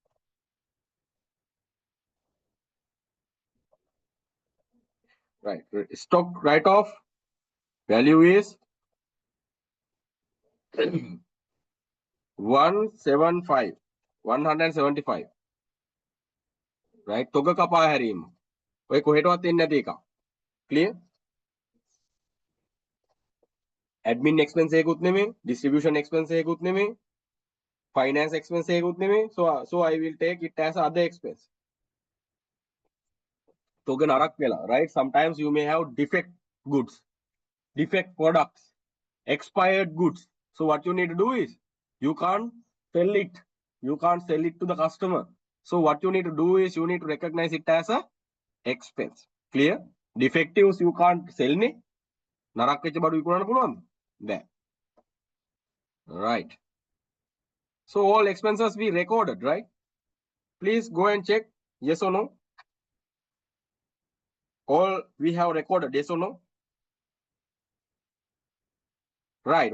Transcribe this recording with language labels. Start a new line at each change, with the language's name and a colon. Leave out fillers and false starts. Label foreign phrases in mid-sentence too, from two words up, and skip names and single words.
English: Right. Stock write-off value is 175. 175. Right.
Sinhala: තොග කපා හැරීම. ඔය කොහෙටවත් එන්නේ නැති එක. Clear?
English: Admin expense
Sinhala: එකකුත් නෙමෙයි,
English: distribution expense
Sinhala: එකකුත් නෙමෙයි,
English: finance expense
Sinhala: එකකුත් නෙමෙයි.
English: So I will take it as other expense.
Sinhala: තොග නරක් වෙලා,
English: right? Sometimes you may have defect goods, defect products, expired goods. So what you need to do is you can't sell it. You can't sell it to the customer. So what you need to do is you need to recognize it as a expense. Clear? Defectives you can't sell ne.
Sinhala: නරක් වෙච්ච බඩු විකුණන්න පුළුවන්ද? බෑ.
English: Right. So all expenses we recorded, right? Please go and check. Yes or no? All we have recorded. Yes or no? Right.